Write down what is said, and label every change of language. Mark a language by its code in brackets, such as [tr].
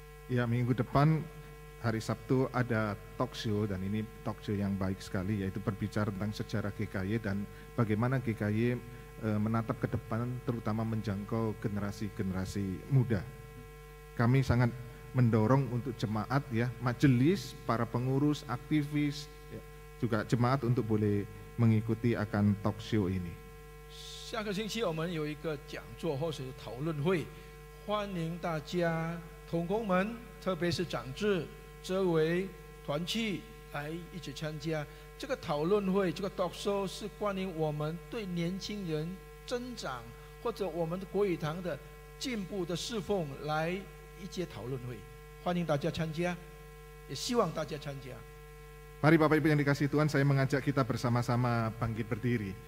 [id] Ya, minggu depan hari Sabtu ada talk show, dan ini talk show yang baik sekali, yaitu berbicara tentang sejarah GKY dan bagaimana GKY menatap ke depan, terutama menjangkau generasi-generasi muda. Kami sangat mendorong untuk jemaat ya, majelis, para pengurus, aktivis, ya, juga jemaat untuk boleh mengikuti akan talk show ini. [zh] 下个星期我们有一个讲座或是讨论会，欢迎大家同工们，特别是长志、周围团契来一起参加。这个讨论会，这个 talk show 是关于我们对年轻人增长或者我们的国语堂的进步的侍奉来一节讨论会，欢迎大家参加，也希望大家参加。 [id] Mari Bapak Ibu yang dikasihi Tuhan, saya mengajak kita bersama-sama bangkit berdiri.